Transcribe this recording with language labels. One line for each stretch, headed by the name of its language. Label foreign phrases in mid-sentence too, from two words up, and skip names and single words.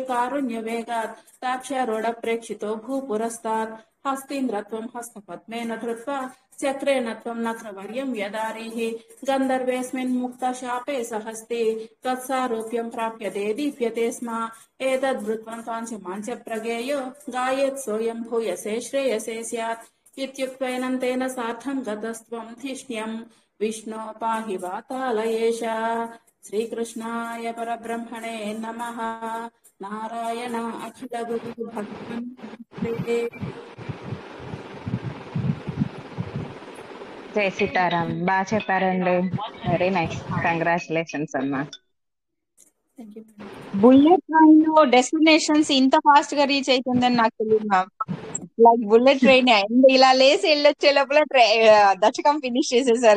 Sanskrit: कारुण्यवेगात् दाक्ष्यारूढप्रेक्षितो भूपुरस्तात् हस्तीन्द्रत्वं हस्तपद्मेन धृत्वा चक्रेण त्वं नक्रवर्यं यदारीः गन्धर्वेऽस्मिन् मुक्तशापे सहस्ति तत्सारूप्यं प्राप्यते दीप्यते स्म एतद्वृत्वं काञ्चमाञ्च प्रगेयो गायेत् सोऽयं भूयसे श्रेयसे स्यात् इत्युक्त्वैनं तेन सार्धं गतस्त्वं धिष्ण्यं विष्णो पाहि वातालयेश. श्रीकृष्णाय परब्रह्मणे नमः. नारायण अखिल गुरु भगवन् नमस्ते.
Telugu: జై సీతారాం. బాగా చెప్పారండి.
English: very nice.
Telugu: కంగ్రాచులేషన్స్ అమ్మా.
English: bullet train
Telugu: లో డెస్టినేషన్స్ ఇంత ఫాస్ట్ గా రీచ్ అవుతుందని నాకు తెలియదు మ్యామ్.
English: like bullet train
Telugu: ఇలా లేసి వెళ్ళొచ్చే లోపల దశకం ఫినిష్ చేసేసారు.